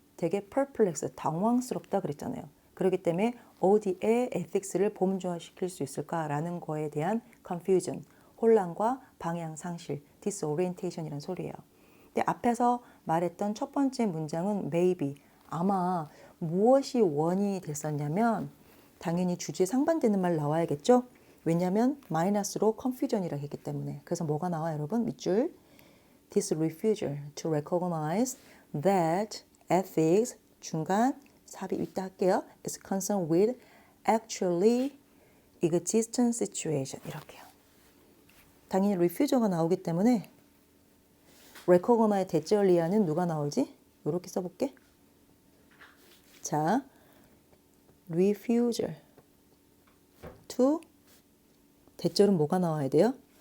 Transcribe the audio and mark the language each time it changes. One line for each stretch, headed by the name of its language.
Korean: 되게 perplex, 당황스럽다 그랬잖아요. 그렇기 때문에 어디에 ethics를 범주화시킬 수 있을까라는 거에 대한 confusion, 혼란과 방향 상실, disorientation이라는 소리예요. 근데 앞에서 말했던 첫 번째 문장은 maybe, 아마 무엇이 원인이 됐었냐면 당연히 주제 상반되는 말 나와야겠죠? 왜냐하면 마이너스로 confusion이라고 했기 때문에. 그래서 뭐가 나와요, 여러분? 밑줄.
English: This refusal to recognize that ethics
Korean: 중간 삽입 있다 할게요.
English: is concerned with actually existing situation
Korean: 이렇게요. 당연히 refusal가 나오기 때문에 recognize 대절리아는 누가 나오지? 이렇게 써볼게. 자, refusal to 대절은 뭐가 나와야 돼요?